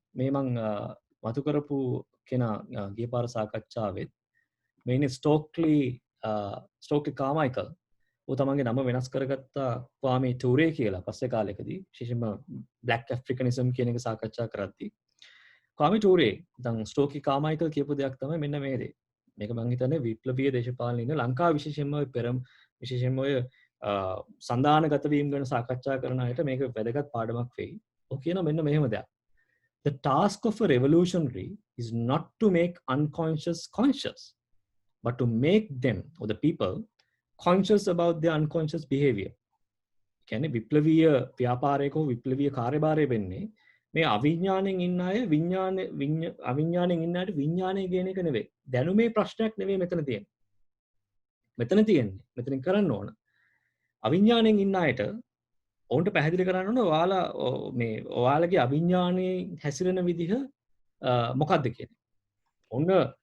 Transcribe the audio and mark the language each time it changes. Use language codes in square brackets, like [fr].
[si] මේ මම මතු කරපු කෙනා ගිය පාර සාකච්ඡාවෙත් මේ ස්ටෝක්ලි කාමයිකල් ඌ තමන්ගේ නම වෙනස් කරගත්තා ක්වාමි ටූරේ කියලා පස්සේ කාලෙකදී විශේෂයෙන්ම බ්ලැක් ඇෆ්‍රිකනිසම් කියන එක සාකච්ඡා කරද්දී කාමි ටූරේ දැන් ස්ටෝකි කාමයිකල් කියපු දෙයක් තමයි මෙන්න මේ දේ. මේක මම හිතන්නේ විප්ලවීය දේශපාලන ඉන්න ලංකාව විශේෂයෙන්ම විශේෂයෙන්ම ඔය සන්දානගත වීම ගැන සාකච්ඡා කරන අයට මේක වැදගත් පාඩමක් වෙයි. ඔය කියන මෙන්න මෙහෙම දෙයක්. [en] The task of a revolutionary is not to make unconscious conscious, but to make them, or the people, conscious about their unconscious behavior. [si] කියන්නේ විප්ලවීය ව්‍යාපාරයක හෝ විප්ලවීය කාර්යභාරය වෙන්නේ මේ අවිඥාණයෙන් ඉන්න අය අවිඥාණයෙන් ඉන්න අයට විඥාණය කියන එක නෙවෙයි. දැනුමේ ප්‍රශ්නයක් නෙවෙයි මෙතන තියෙන්නේ. මෙතනින් කරන්න ඕන. අවිඥාණයෙන් ඉන්න අයට ඔවුන්ට පැහැදිලි කරන්න ඕන ඔයාලගේ අවිඥාණයෙන් හැසිරෙන විදිහ මොකක්ද කියන්නේ.